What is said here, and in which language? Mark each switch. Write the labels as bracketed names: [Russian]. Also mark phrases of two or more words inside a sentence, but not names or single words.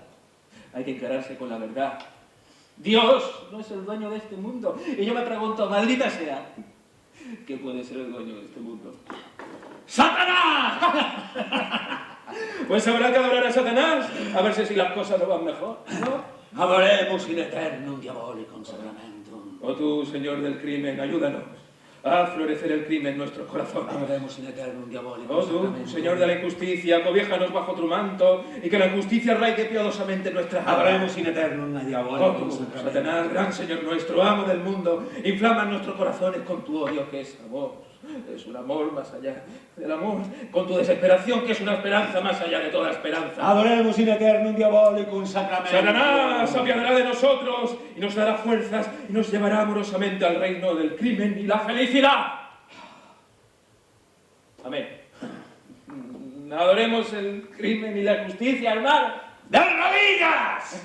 [Spanish] Hay que encararse con la verdad. Dios no es el dueño de este mundo. Y yo me pregunto, maldita sea, ¿qué puede ser el dueño de este mundo? ¡Satanás! Pues habrá que adorar a Satanás, a ver si las cosas no van mejor, ¿no? [Latin] Adoremus in eternum diabolicum sacramentum. [Spanish] Oh tú, Señor del crimen, ayúdanos a florecer el crimen en nuestros corazones. [Latin] Adoremus in eternum diabolicum [Spanish] Oh tú, Señor de la injusticia, cobiéjanos bajo tu manto y que la justicia arraigue piadosamente en nuestras almas. [Latin] Adoremus in eternum diabolicum [Spanish] Oh tú, sacramentum. Satanás, gran Señor nuestro, amo del mundo, inflama nuestros corazones con tu odio que es amor. Es un amor más allá del amor, con tu desesperación, que es una esperanza más allá de toda esperanza. [Latin] Adoremos in eternum diabolicum sacramentum. [Spanish] Satanás se apiadará de nosotros y nos dará fuerzas y nos llevará amorosamente al reino del crimen y la felicidad. Amén. Adoremos el crimen y la justicia, hermano. ¡De rodillas!